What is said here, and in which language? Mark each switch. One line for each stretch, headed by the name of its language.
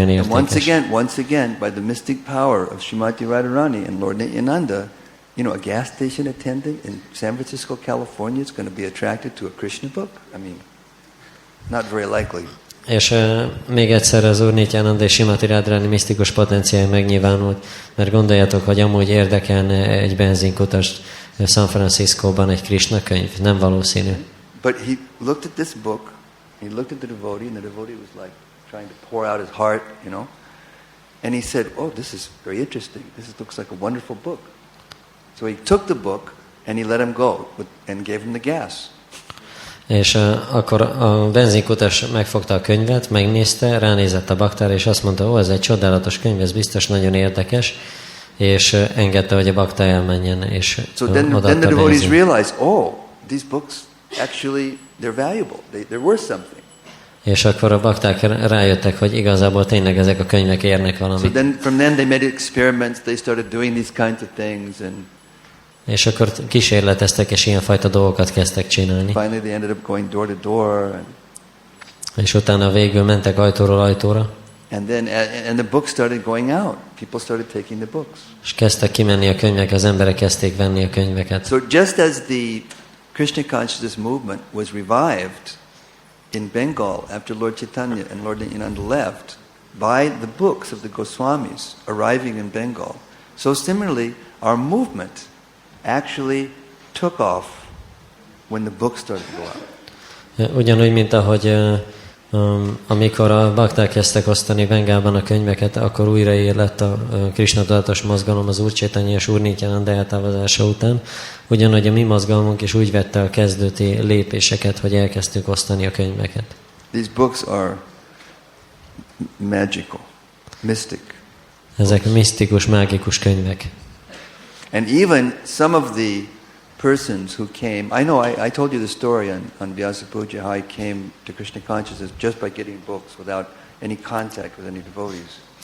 English: And
Hungarian: értékes.
English: once again, by the mystic power of Srimati Radharani and Lord Nityananda, you know, a gas station attendant in San Francisco, California is going to be attracted to a Krishna book? I mean, not very likely.
Hungarian: És még egyszer az Úr Nityananda és Srimati Radharani misztikus potenciál megnyilvánult, mert gondoljatok, hogy amúgy érdekelne egy benzinkutast San Franciscóban egy Krishna könyv, nem valószínű.
English: But he looked at this book, he looked at the devotee, and the devotee was like trying to pour out his heart, you know, and he said, oh, this is very interesting. Looks like a wonderful book. So he took the book and he let him go and gave him the gas.
Hungarian: És akkor a benzinkutas megfogta a könyvet, megnézte, ránézett a baktára, és azt mondta, ez egy csodálatos könyv, ez biztos nagyon érdekes, és engedte, hogy a baktár elmenjen, és
English: so then the devotees realized, oh, these books actually, they're valuable, they're worth something.
Hungarian: És akkor a bakták rájöttek, hogy igazából tényleg ezek a könyvek érnek valamit.
English: So then from then they made experiments, they started doing these kinds of things, and
Hungarian: és akkor kísérleteztek, és ilyenfajta dolgokat kezdtek csinálni.
English: finally they ended up going door to door.
Hungarian: És utána végül mentek ajtóról ajtóra.
English: And the books started going out. People started taking the books.
Hungarian: És kezdtek kimenni a könyvek, az emberek kezdték venni a könyveket.
English: So just as the Krishna consciousness movement was revived in Bengal after Lord Chaitanya and Lord Nityananda left by the books of the Goswamis arriving in Bengal, so similarly our movement actually took off when the books started to go out.
Hungarian: Ugyanúgy, mint ahogy amikor a bakták kezdtek osztani Bengálban a könyveket, akkor újra lett a Krishna tudatos mozgalom az Úr Chaitanya és Úr Nityananda eltávozása után. Ugyanúgy a mi mozgalmunk is úgy vette a kezdőti lépéseket, hogy elkezdtük osztani a könyveket.
English: These books are magical, mystic.
Hungarian: Ezek misztikus, mágikus könyvek.
English: And even some of the persons who came, I know I told you the story on Vyasa Puja, how I came to Krishna consciousness just by getting books without any contact with any devotees.